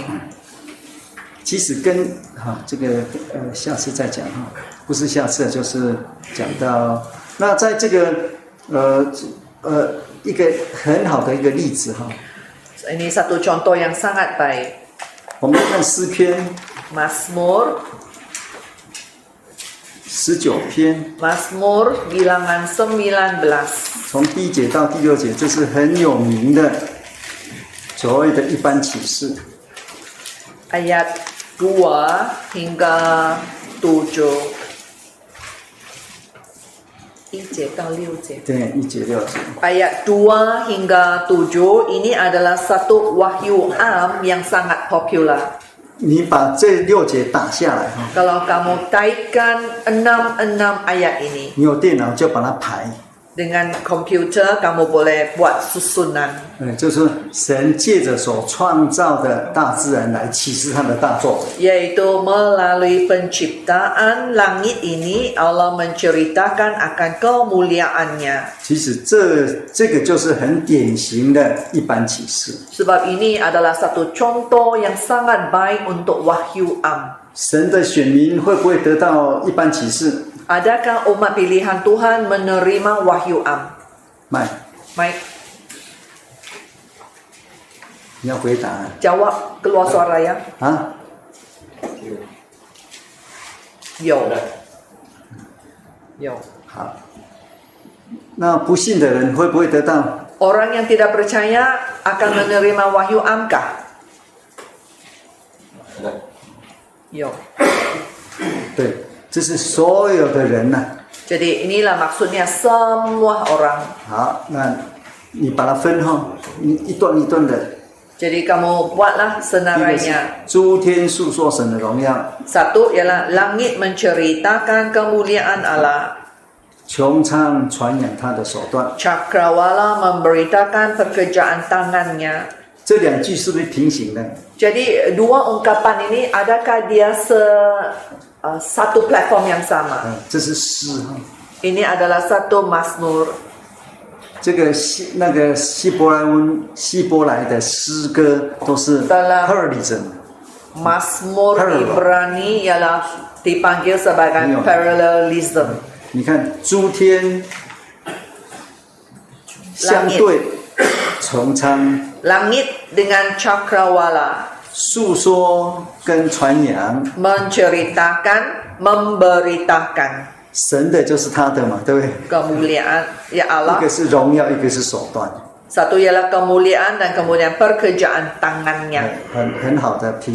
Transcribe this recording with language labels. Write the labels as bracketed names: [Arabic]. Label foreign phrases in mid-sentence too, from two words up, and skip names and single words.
[Chinese] 其实跟这个下次再讲哈，不是下次就是讲到那在这个一个很好的一个例子哈。 [Malay] Ini satu contoh yang sangat baik. [Chinese] 我们看诗篇 [Malay] Mazmur [Chinese] 19篇， [Malay] Mazmur bilangan 19. [Chinese] 从第1节到第6节，这是很有名的所谓的一般启示。 [Malay] Ayat 2 hingga 7. [Chinese] 1 节到6节. 对，1节6节。 [Malay] Ayat 2 hingga 7 ini adalah satu wahyu am yang sangat popular. [Chinese] 你把这6节打下来哈， [Malay] Kalau kamu kaitkan 6 ayat ini [Chinese] 你有电脑就把它排， [Malay] dengan komputer, kamu boleh buat susunan. [Chinese] 就是神借着所创造的大自然来启示他的大作为。 [Malay] Yaitu melalui penciptaan langit ini Allah menceritakan akan kemuliaannya. [Chinese] 其实这个就是很典型的一般启示。 [Malay] Sebab ini adalah satu contoh yang sangat baik untuk wahyu am. [Chinese] 神的选民会不会得到一般启示？ [Malay] Adakah umat pilihan Tuhan menerima wahyu am? [Chinese] 麦， [Malay] Mike, [Chinese] 你要回答 [Malay] jawab keluar suara ya. 啊？ Yo. Yo. [Chinese] 好，那不信的人会不会得到？ [Malay] Orang yang tidak percaya akan menerima wahyu amkah? Yo. [Chinese] 对，这是所有的人呐、 [Malay] Jadi inilah maksudnya semua orang. [Chinese] 好，那你把它分哈，你一段一段的 [Malay] Jadi kamu buatlah [Chinese] 第一个是 [Malay] senarainya. [Chinese] 诸天述说神的荣耀， [Malay] Satu ialah langit menceritakan kemuliaan Allah. [Chinese] 穹苍传扬他的手段。 [Malay] Cakrawala memberitakan pekerjaan tangannya. [Chinese] 这两句是不是平行的？ [Malay] Jadi dua ungkapan ini adakah dia satu platform yang sama? [Chinese] 这是诗哈。 [Malay] Ini adalah satu Mazmur. [Chinese] 这个那个希伯来的诗歌都是 parallelism。 [Malay] Mazmur Parallel. Ibrani ialah dipanggil sebagai Iya. parallelism. [Chinese] 你看诸天相对，穹苍 [Malay] Langit dengan cakrawala [Chinese] 诉说跟传扬， [Malay] menceritakan, memberitakan [Chinese] 神的就是他的嘛，对不对？ [Malay] kemuliaan ya [Chinese] 一 [Malay] Allah. [Chinese] 个是荣耀，一个是手段， [Malay] Satu ialah kemuliaan dan kemudian pekerjaan tangannya. [Chinese] 很好的平行。